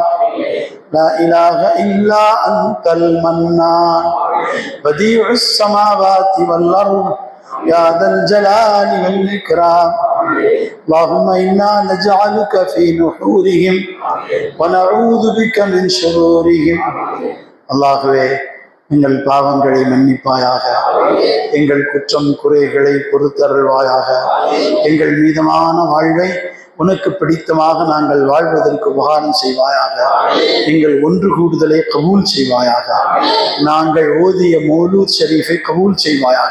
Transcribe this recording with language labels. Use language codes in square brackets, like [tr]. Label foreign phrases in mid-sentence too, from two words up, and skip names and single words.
[ar] لا إله إلا أنت المنان بديع السماوات والأرض يا ذا الجلال والإكرام. اللهم إنا نجعلك في نحورهم ونعوذ بك من شرورهم. [ta] அல்லாஹ்வே, எங்கள் பாவங்களை மன்னிப்பாயாக, எங்கள் குற்றம் குறைகளை பொறுத்தருள்வாயாக, எங்கள் மீதமான வாழ்வை உனக்கு பிடித்தமாக நாங்கள் வாழ்வதற்கு உபகாரம் செய்வாயாக, எங்கள் ஒன்று கூடுதலை கபூல் செய்வாயாக, நாங்கள் ஓதிய [ar] مولود شريف [ta] கபூல் செய்வாயாக.